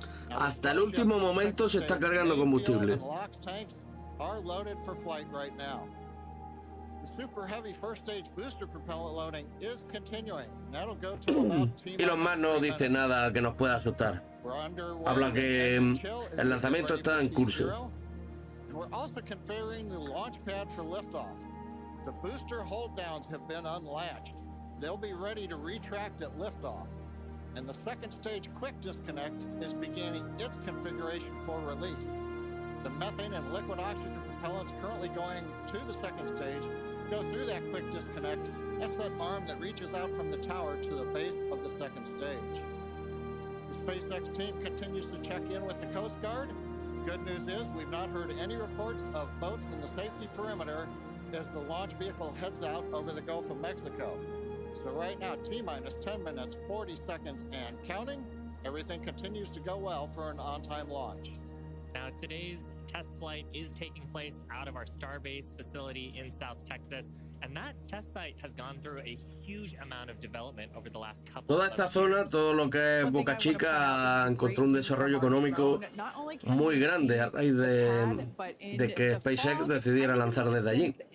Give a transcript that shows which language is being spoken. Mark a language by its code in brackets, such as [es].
[es] Hasta el último momento se está cargando combustible. [en] Are loaded for flight right now. The Super Heavy first stage booster propellant loading is continuing. That'll go to about T-minus. [es] Y los más no dicen nada que nos pueda asustar. Habla que el lanzamiento está en curso. [en] And we're also configuring the launch pad for liftoff. The booster hold downs have been unlatched. They'll be ready to retract at liftoff. And the second stage quick disconnect is beginning its configuration for release. The methane and liquid oxygen propellants currently going to the second stage go through that quick disconnect. That's that arm that reaches out from the tower to the base of the second stage. The SpaceX team continues to check in with the Coast Guard. Good news is we've not heard any reports of boats in the safety perimeter as the launch vehicle heads out over the Gulf of Mexico. So right now, T-minus 10 minutes, 40 seconds, and counting. Everything continues to go well for an on-time launch. Now, today's test flight is taking place out of our Starbase facility in South Texas, and that test site has gone through a huge amount of development over the last couple [es] Toda [en] of [es] esta [en] years. [es] zona, todo lo que es Boca Chica, encontró un desarrollo económico muy grande a raíz de que SpaceX decidiera lanzar desde allí.